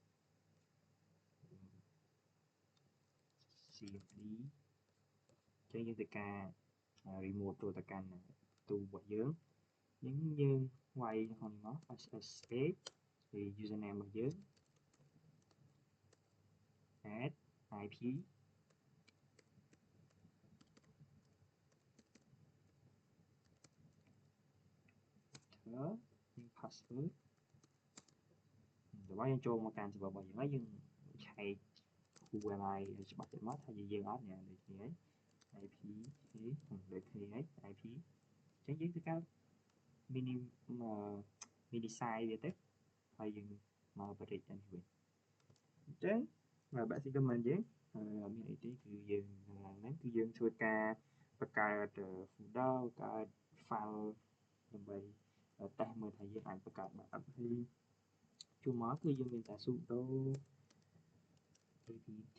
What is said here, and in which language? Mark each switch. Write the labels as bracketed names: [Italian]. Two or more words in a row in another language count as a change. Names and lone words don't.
[Khmer] cmd ចឹងយើងធ្វើការ remote ចូលទៅកាន់ទូរបស់យើងយើងវាយក្នុងមក SSH ហើយ username របស់យើង [English] add IP [Khmer] ធ្វើ password ដល់យើងចូលមកកាន់ server របស់យើងហើយយើងឆែក [English] who am I [Khmer] ច្បាស់ទៅមកថាយើងអត់នេះដូចគ្នា IP ដូចគ្នា IP អញ្ចឹងយើងធ្វើការ [English] mini size [Khmer] វាទៅហើយយើងមក operate ទៅវិញអញ្ចឹង [English] basic command [Khmer] យើងអត់មានអីទេគឺយើងហ្នឹងគឺយើងធ្វើការបង្កើត folder បង្កើត file ដើម្បីតេស្តមើលថាយើងអាចបង្កើតបានអត់ហើយជួនមកគឺយើងមានតែ [English] sudo apt